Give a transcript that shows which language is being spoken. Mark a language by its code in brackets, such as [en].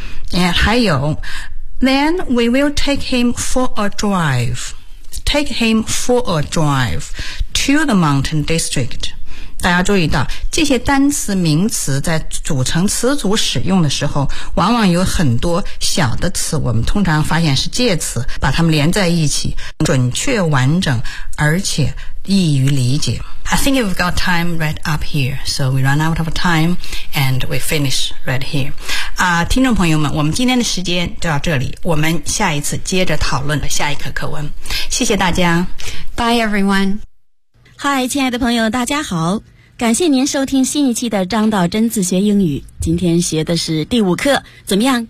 [en] And 还有 then we will take him for a drive take him for a drive to the mountain district。 [zh] 大家注意到这些单词名词在组成词组使用的时候往往有很多小的词我们通常发现是介词把它们连在一起准确完整而且易于理解 [en] I think we've got time right up here so we run out of time and we finish right here [zh] 啊，听众朋友们我们今天的时间就到这里我们下一次接着讨论下一课课文谢谢大家 [en] Bye everyone [zh] 嗨，亲爱的朋友，大家好！感谢您收听新一期的张道真自学英语。今天学的是第五课，怎么样？